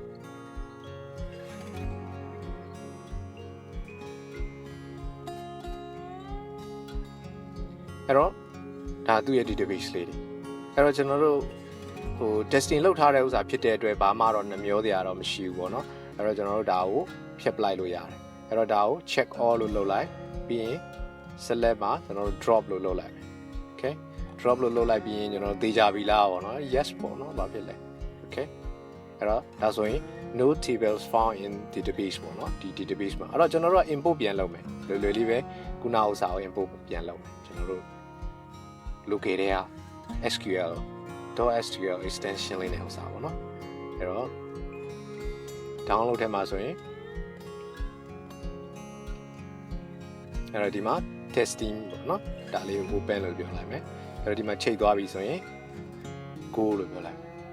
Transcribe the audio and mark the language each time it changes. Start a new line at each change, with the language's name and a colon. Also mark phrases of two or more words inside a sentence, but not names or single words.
Burmese: အဲ့တော့ဒါသူ့ရဲ့ database လေးတွေအဲ့တော့ကျွန်တော်တို့testing လုပ်ထားတဲ့ဥစ္စာဖြစ်တဲ့အတွက်ဘာမှတော့နှမျောစရာတော့မရှိ ဘူးပေါ့နော်အဲ့တော့ကျွန်တော်တို့ဒါကိုဖြတ်ပလိုက်လို့ရတယ်အဲ့တော့ဒါကို
English: check all
Burmese: လို့လုပ်လိုက်ပြီး ရင် select မှာကျွန်တော်တို့ drop လို့လုပ်လိုက်မယ်
English: okay drop
Burmese: လို့လုပ်လိုက်ပြီးရင်ကျွန်တော်တို့သေချာပြီလားပေါ့နော် yes ပေါ့နော်ဘာဖြစ်လဲ okay အဲ့တော့ဒါဆိုရင်
English: no tables found in database
Burmese: ပေါ့နော်ဒီ database မှာအဲ့တော့ကျွန်တော်တို့က import ပြန်လုပ်မယ်လွယ်လွယ်လေးပဲခုနဥစ္စာကို import ပြန်လုပ်မယ်ကျွန်တော်တို့ local တွေက
English: SQL.SQL extension
Burmese: လေးနဲ့ဥစ္စာပေါ့နော်အဲ့တော့ download ထဲမှာဆိုရင် အဲ့တော့ဒီမှာ testing ပေါ့နော်ဒါလေးကို open လို့ပြောလိုက်မယ်အဲ့တော့ဒီမှာချိန်သွားပြီဆိုရင် go လို့ပြောလိုက်